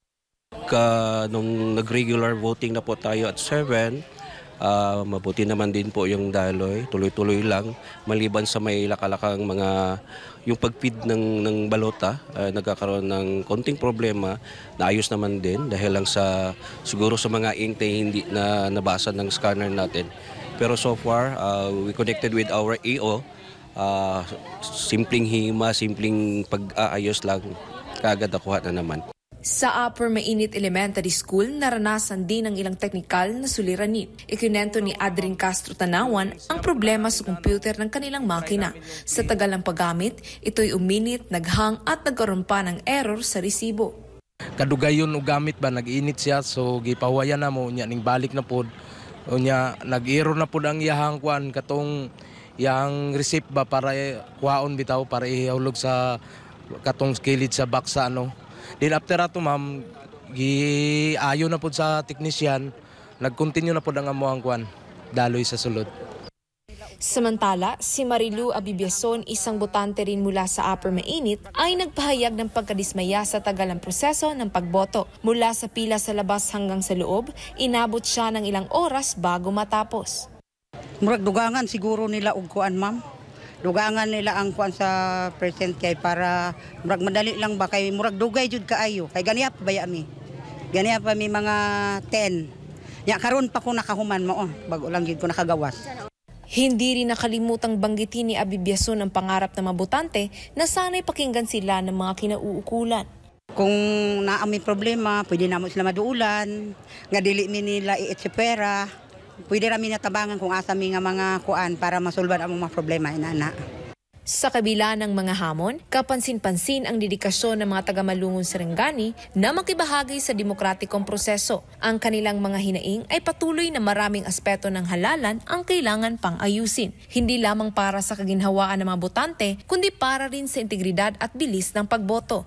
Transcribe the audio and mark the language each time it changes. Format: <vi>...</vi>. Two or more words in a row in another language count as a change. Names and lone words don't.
<tl>Nung nag-</tl> <en>regular voting</en> <tl>na po tayo at 7, mabuti naman din po yung daloy, tuloy-tuloy lang, maliban sa may lakalakang mga yung pagpid ng balota, nagkakaroon ng konting problema, naayos naman din dahil lang siguro sa mga ink na hindi na nabasa ng scanner natin. Pero</tl> <en>so far, we connected with our AO,</en> <tl>simpleng hima, simpleng pag-aayos lang, kaagad nakuha na naman. Sa Upper Mainit Elementary School, naranasan din ang ilang teknikal na suliranin. Ikinento ni Adrin Castro Tanawan ang problema sa computer ng kanilang makina. Sa tagal ng paggamit, ito'y uminit, naghang at nagkaroon pa ng error sa resibo.</tl> <ceb>Kadugayon o gamit ba, nag-init siya, so gipawayan na mo, niya ning balik na po. Niya, nag-error na po ang iyahang kuan, katong iyahang receipt ba para kuhaon bitaw, para ihulog sa katong kilid sa baksa, ano. Then after ato ma'am, giayo na po sa technician, nag-continue na po ang amuang kwan, daloy sa sulod.</ceb> <tl>Samantala, si Marilu Abibiason, isang botante rin mula sa Upper Mainit, ay nagpahayag ng pagkadismaya sa tagal ng proseso ng pagboto. Mula sa pila sa labas hanggang sa loob, inabot siya ng ilang oras bago matapos.</tl> <ceb>Murag dugangan siguro nila og kuan ma'am. Dugangan nila ang kuan sa present kay para murag madali lang ba kay murag dugay jud kaayo kay ganiya pa baya mi. Ganiya pa mi mga 10. Nya karon pa ko nakahuman mo bago lang gid ko nakagawas.</ceb> <tl>Hindi rin nakalimutang banggitin ni Abibiason ang pangarap ng mga botante na sana'y pakinggan sila ng mga kinauukulan.</tl> <ceb>Kung naami problema, pwede namo sila maduulan, nga dili mi nila i-etsepera. Pwede rami natabangan kung asa mi nga mga kuan para masulban ang mga problema inana.</ceb> <tl>Sa kabila ng mga hamon, kapansin-pansin ang dedikasyon ng mga taga-Malungon Sarangani na makibahagi sa demokratikong proseso. Ang kanilang mga hinaing ay patuloy na maraming aspeto ng halalan ang kailangan pang ayusin. Hindi lamang para sa kaginhawaan ng mga botante, kundi para rin sa integridad at bilis ng pagboto.</tl>